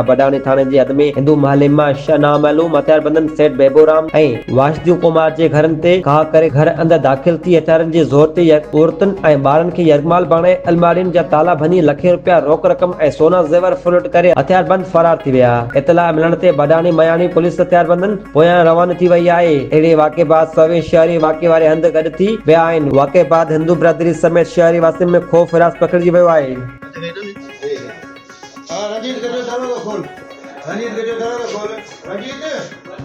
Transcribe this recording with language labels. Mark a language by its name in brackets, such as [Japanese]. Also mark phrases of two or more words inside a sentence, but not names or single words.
[Sindhi] बाडानी थाणे जे हद में हिंदू महले मां शाह नामालूम हथियारबंदन सेठ बेबूराम ऐं वासुदेव कुमार जे घरनि ते घा करे घर अंदर दाख़िल थी हथियारनि जे ज़ोर ते औरतुनि ऐं ॿारनि खे यरगमाल बणाए अलमारियुनि जा ताला भञी लखें रुपया रोक रक़म ऐं सोना ज़ेवर फुलट करे हथियारबंद फरार थी विया। इतला मिलण ते बाडानी मयानी पुलिस हथियारबंदन पोयां रवाना थी वई आहे। अहिड़े वाक़े बाद सवे शहरी वाक़े वारे हंधि गॾु थी विया आहिनि। वाक़े बाद हिंदू बिरादरी समेत शहरी वासियुनि में ख़ौफ़ हिरास पखिड़िजी वियो आहे। रंजीत गजो दरवाज़ो खोल, रंजीत गजो दरवाज़ो खोल, रंजीत